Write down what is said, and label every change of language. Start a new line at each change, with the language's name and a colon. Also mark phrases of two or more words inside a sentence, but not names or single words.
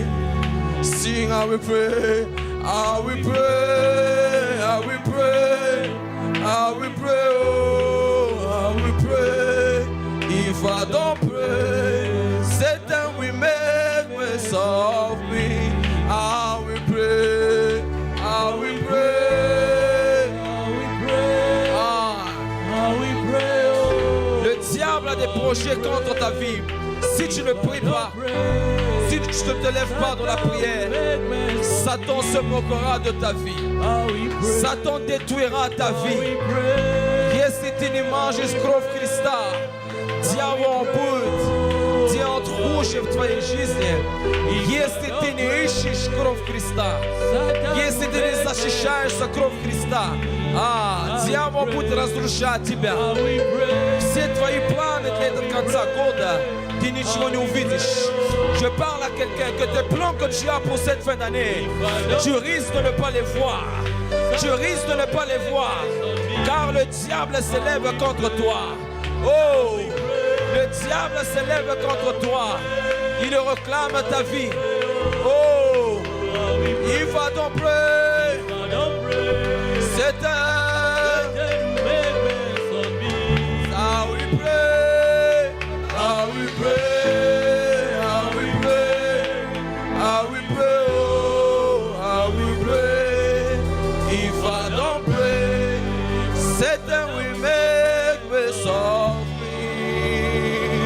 English: Sing, I will pray, I will pray, I will pray, I will pray, oh, I will pray. If I don't pray, Satan will make mess of me. I will pray, I will pray, I will pray, I will pray.
French: Le diable a des projets contre ta vie. Si tu ne pries pas, si tu ne te lèves pas dans la prière, Satan se moquera de ta vie. Satan détruira ta vie.
Russian: Если ты не мажешь кровь Христа, дьявол будет делать хуже в твоей жизни. Если ты не ищешь кровь Христа, если ты не защищаешься кровь Христа, дьявол будет разрушать тебя. Все твои планы для этого конца года, ты ничего не увидишь.
French: Je parle à quelqu'un que tes plans que tu as pour cette fin d'année, tu risques de ne pas les voir. Tu risques de ne pas les voir, car le diable s'élève contre toi. Oh, le diable s'élève contre toi. Il réclame ta vie. Oh, il va donc pray. C'est un.
English: I will pray. I will pray. I will pray. I will pray. Oh, I will pray. If I don't pray, Satan will make mess of me.